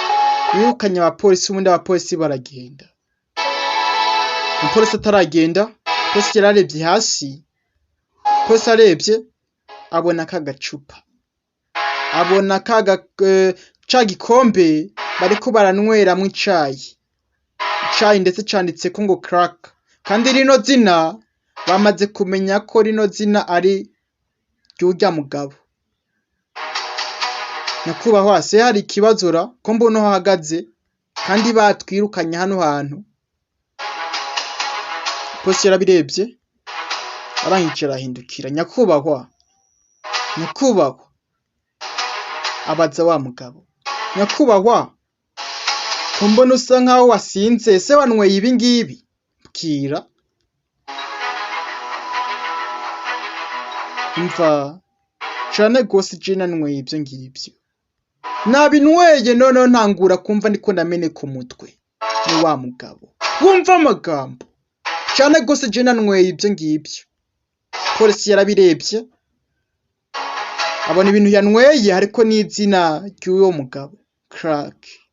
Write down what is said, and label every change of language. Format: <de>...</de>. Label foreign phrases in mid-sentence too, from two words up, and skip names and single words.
<rn>birukanye abapolisi ubundi abapolisi baragenda umupolisi ataragenda Polisi yararebye hasi, polisi arebye abona kagacupa, abona ca gikombe bariko baranyweramwo icayi, ndetse canditseko ngo crack, kandi rino zina bamaze kumenya ko rino zina ari ry'urya mugabo. Nyakubahwa, se hari ikibazo ra ko mbona uhagaze kandi batwirukanye hano hantu? Polisi yarabirebye arangije arahindukira. Nyakubahwa, abaza wa mugabo, nyakubahwa, ko mbona usa nkaho wasinze, se wanyweye ibi ngibi? Bwira. Umva, cane gose je nanyweye ivyo ngivyo, nabinyweye noneho ntangura kumva ndiko ndameneka umutwe. Ni wa mugabo, wumva amagambo, cane gose je nanyweye ivyo ngivyo. Polisi yarabirebye abona ibintu yanyweye hariko n'izina ry'uwo mugabo, crack.</rn>